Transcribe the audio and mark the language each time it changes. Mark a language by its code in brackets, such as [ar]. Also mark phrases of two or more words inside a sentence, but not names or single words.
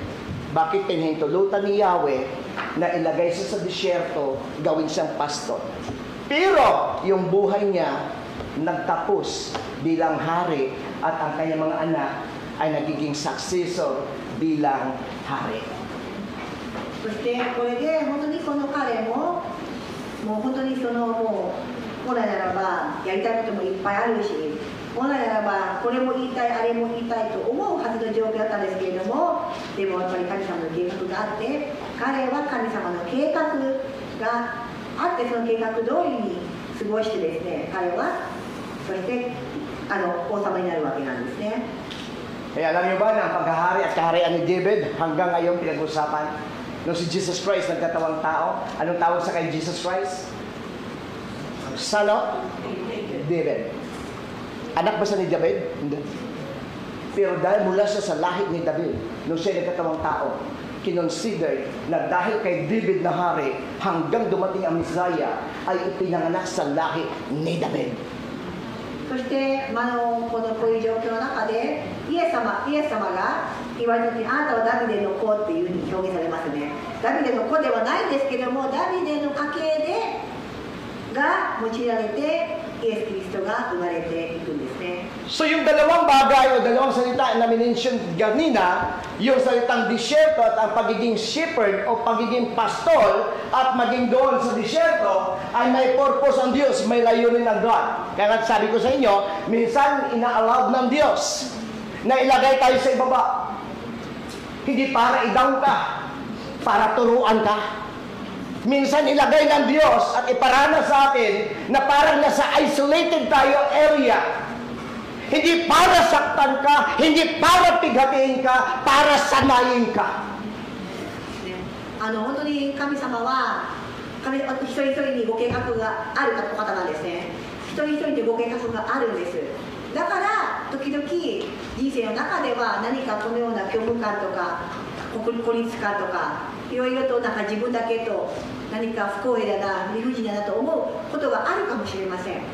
[tl] Bakit pinahintulutan ni Yahweh na ilagay siya sa disyerto, gawin siyang pastor? Pero yung buhay niya nagtapos bilang hari at ang kanyang mga anak ay nagiging successor bilang hari. [ja] そしてこれで本当にこの彼ももう本当にそのもう本来ならばやりたいこともいっぱいあるし、本来ならばこれも言いたいあれも言いたいと思うはずの状況だったんですけれども、でもやっぱり神様の計画があって、彼は神様の計画があって、その計画通りに過ごしてですね、彼はそして王様になるわけなんですね。 [tl] Kaya alam niyo ba na ang paghahari at kaharian ni David hanggang ngayon pinag-usapan? Nung si Jesus Christ nagkatawang tao, anong tawag sa kay Jesus Christ? [en] Son of David. [tl] Anak ba siya ni David? Hindi. Pero dahil mula siya sa lahi ni David, nung siya nagkatawang tao, kinonsider na dahil kay David na hari, hanggang dumating ang Messiah, ay ipinanganak sa lahi ni David. [ja] そしてこういう状況の中でイエス様が言われた時に、あなたはダビデの子っていうふうに表現されますね。ダビデの子ではないんですけども、ダビデの家系が用いられてイエス・キリストが生まれていくんですね。 [tl] So yung dalawang bagay o dalawang salita na minention kanina, yung salitang disyerto at ang pagiging shepherd o pagiging pastol at maging doon sa disyerto ay may purpose ang Diyos, may layunin ng God. Kaya sabi ko sa inyo, minsan ina-allowed ng Diyos na ilagay tayo sa ibaba. Hindi para idaw ka, para turuan ka. Minsan ilagay ng Diyos at iparana sa atin na parang nasa isolated tayo area. Hindi para saktan ka, hindi para pighatiin ka, para sanayin ka. [ja] 本当に神様は一人一人にご計画がある方なんですね。一人一人にご計画があるんです。だから時々人生の中では何かこのような虚無感とか孤立感とかいろいろと自分だけと何か不公平だな理不尽だなと思うことがあるかもしれません。